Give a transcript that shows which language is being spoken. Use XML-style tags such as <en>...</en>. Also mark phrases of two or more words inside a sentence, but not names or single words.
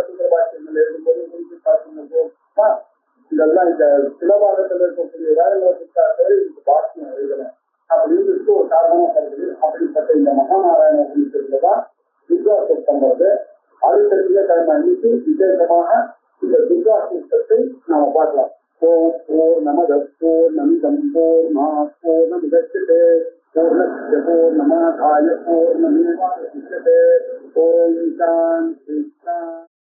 <ta>சுந்தரபாஷ்யங்கள் எழுதும்போது இதெல்லாம் இந்த சிலபாகத்தில் இருக்கக்கூடிய வேலைகளுக்காக இதுக்கு பாஷ்யம் எழுதணும் அப்படின்னு ஒரு காரணமா கருது. அப்படிப்பட்ட இந்த மகாநாராயண உபநிஷத்துலதான் துர்கா சூத்தம் வருது. அடுத்த திங்கட்கிழமை அன்னைக்கு விசேஷமாக இந்த துர்கா சூத்தத்தை நாம பார்க்கலாம்.</ta> <sa>पूर्णमदः पूर्णमिदं पूर्णमुदच्यते पूर्णस्य पूर्णमादाय पूर्णमेवावशिष्यते. ॐ शान्ति शान्ति.</sa>